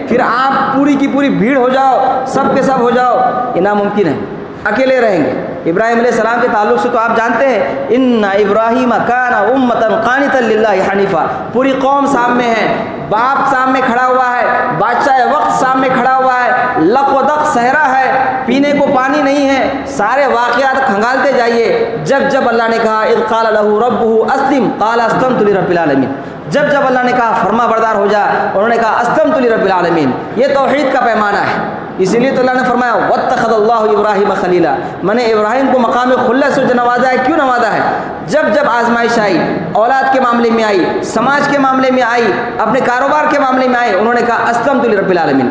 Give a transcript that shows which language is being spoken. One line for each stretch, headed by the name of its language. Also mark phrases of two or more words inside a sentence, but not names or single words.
Urdu: پھر آپ پوری کی پوری بھیڑ ہو جاؤ، سب کے سب ہو جاؤ، یہ ناممکن ہے. اکیلے رہیں گے. ابراہیم علیہ السلام کے تعلق سے تو آپ جانتے ہیں،
Arabic: ان ابراہیم کان امۃ قانتا للہ حنیفا،
Urdu: پوری قوم سامنے ہے، باپ سامنے کھڑا ہوا ہے، بادشاہ وقت سامنے کھڑا ہوا ہے، لق و دق صحرا ہے، پینے کو پانی نہیں ہے. سارے واقعات کھنگالتے جائیے. جب اللہ نے کہا
Arabic: اذ قال له ربه اسلم قال اسلمت لرب العالمین،
Urdu: جب اللہ نے کہا فرما بردار ہو جا، انہوں نے کہا
Arabic: اسلمت لرب العالمین.
Urdu: یہ توحید کا پیمانہ ہے. اسی لیے تو اللہ نے فرمایا
Arabic: واتخذ اللہ ابراہیم خلیلا،
Urdu: میں نے ابراہیم کو مقام خلت سے جو نوازا ہے. کیوں نوازا ہے؟ جب آزمائش آئی، اولاد کے معاملے میں آئی، سماج کے معاملے میں آئی، اپنے کاروبار کے معاملے میں آئی، انہوں نے کہا
Arabic: اسلمت لرب العالمین.